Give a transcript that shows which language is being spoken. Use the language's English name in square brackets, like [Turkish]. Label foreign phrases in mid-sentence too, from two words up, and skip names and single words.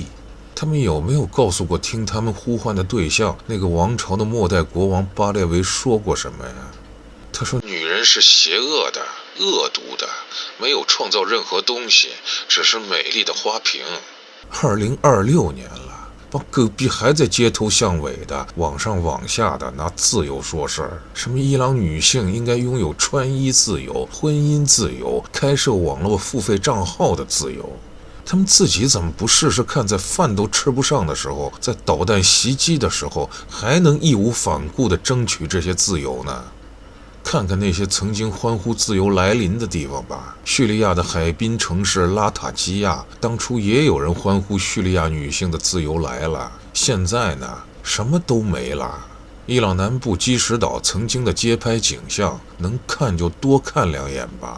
[Chinese] 他們有沒有告訴过聽他們呼喚的對象，那個王朝的末代國王巴列維說過什麼呀？他說女人是邪惡的、惡毒的，沒有創造任何東西，只是美麗的花瓶。2026年了， 幫隔壁還在街頭巷尾的、網上網下的拿自由說事兒，什麼伊朗女性應該擁有穿衣自由、婚姻自由、開設網絡付費賬號的自由。他們自己怎麼不試試看，在飯都吃不上的時候，在導彈襲擊的時候，還能義無反顧地爭取這些自由呢？看看那些曾經歡呼自由來臨的地方吧，敘利亞的海濱城市拉塔基亞，當初也有人歡呼敘利亞女性的自由來了。現在呢，什麼都沒了。伊朗南部基什島曾經的街拍景象，能看就多看2眼吧。